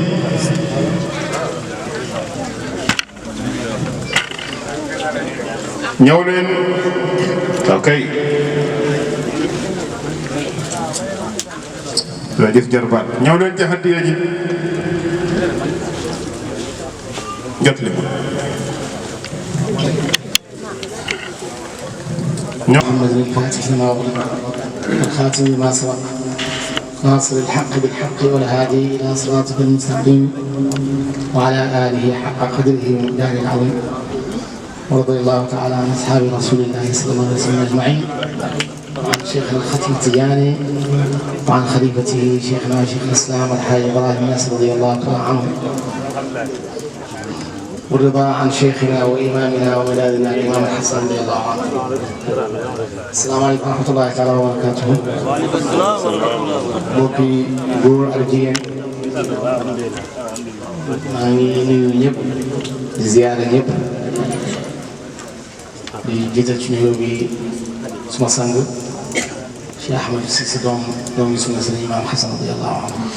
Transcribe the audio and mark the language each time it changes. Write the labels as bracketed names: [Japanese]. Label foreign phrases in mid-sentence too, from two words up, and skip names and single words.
[Wolof] ñëw leen ok la jëf jarbaat ñëw leen ci hadiya ji jot li [Arabic] محمد الفاتح لما أغلق والخاتم لما سبق ناصر الحق بالحق والهادي إلى صراطك المستقيم وعلى آله حق قدره ومقداره العظيم ورضي الله تعالى عن أصحاب رسول الله صلى الله عليه وسلم أجمعين وعن شيخنا الختم التجاني وعن خليفته شيخنا شيخ الإسلام الحاج إبراهيم ياسر رضي الله تعالى عنه والرضا عن شيخنا وإمامنا وملاذنا الإمام الحسن رضي الله عنه. السلام عليكم ورحمة الله تعالى وبركاته. [Wolof] mbokki góor ak jigéen maa ngi nuyu ñëpp di ziyaara ñëpp di jiital ci nuyoo bi suma sang Cheikh Ahmed Cissé doomu suma sëriñ Imam Hassan [Arabic] رضي الله عنه